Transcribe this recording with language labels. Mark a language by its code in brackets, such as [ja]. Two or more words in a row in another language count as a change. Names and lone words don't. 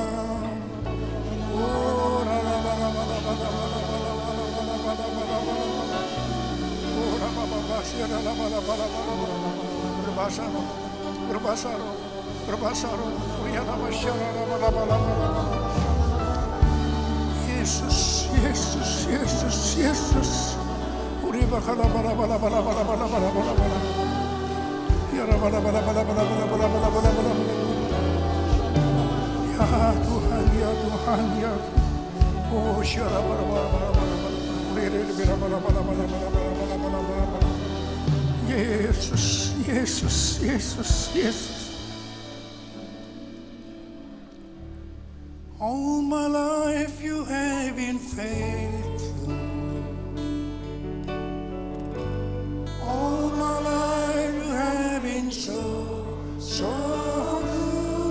[ms] Berbahasa roh, berbahasa roh, berbahasa roh. Yesus, Yesus, Yesus, Yesus. Uri bakala bala bala bala bala bala bala bala bala. Ya bala bala bala bala bala bala bala bala bala bala. Ya Tuhan, ya Tuhan, ya. Oh, syara bala bala bala bala bala. Uri bala bala bala bala bala bala bala bala bala. Yesus, Yesus, Yesus, Yesus. [en] All my life you have been faithful. All my life you have been so good.